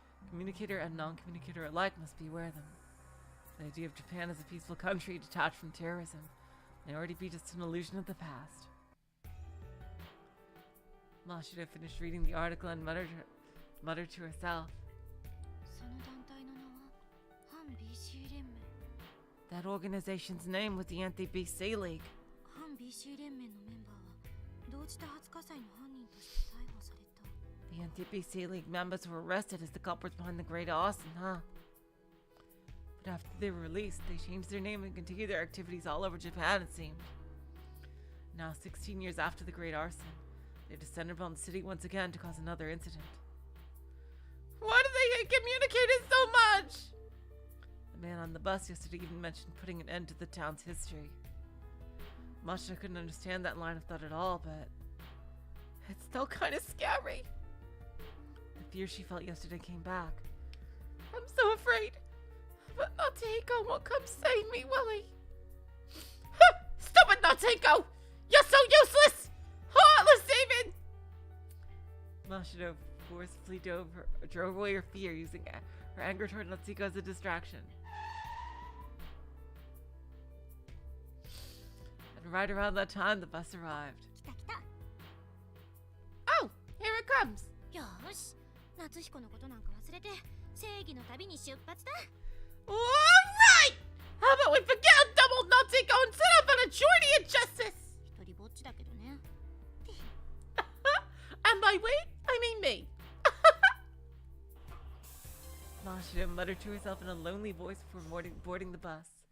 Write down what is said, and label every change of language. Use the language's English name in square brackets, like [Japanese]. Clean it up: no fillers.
[English] Communicator and non-communicator alike must beware them. The idea of Japan as a peaceful country detached from terrorism may already be just an illusion of the past. Mashida finished reading the article and muttered to herself. [Japanese] その団体の名は反 BC 連盟。 [English] That organization's name was the Anti-BC League. [Japanese] 反 BC 連盟のメンバーは同時多発火災の犯人として逮捕された。 [English] The Anti-BC League members were arrested as the culprits behind the Great Arson, huh? But after they were released, they changed their name and continued their activities all over Japan, it seemed. Now, 16 years after the Great Arson, they descended upon the city once again to cause another incident. Why do they hate communicators so much? The man on the bus yesterday even mentioned putting an end to the town's history. Mashida couldn't understand that line of thought at all, but it's still kind of scary. The fear she felt yesterday came back. I'm so afraid, but Natsuko won't come save me, will he? Stupid Natsuko! You're so useless! Heartless even! Mashida forcefully drove away her fear, using her anger toward Natsuko as a distraction. And right around that time, the bus arrived. [Japanese] 来た来た。 [English] Oh, here it comes! [Japanese] よーし、夏彦のことなんか忘れて正義の旅に出発だ。 [English] Alright! How about we forget double Natsuko and set up on a journey of justice? [Japanese] 一人ぼっちだけどね。 [English] And by we, I mean me. Mashida muttered to herself in a lonely voice before boarding the bus.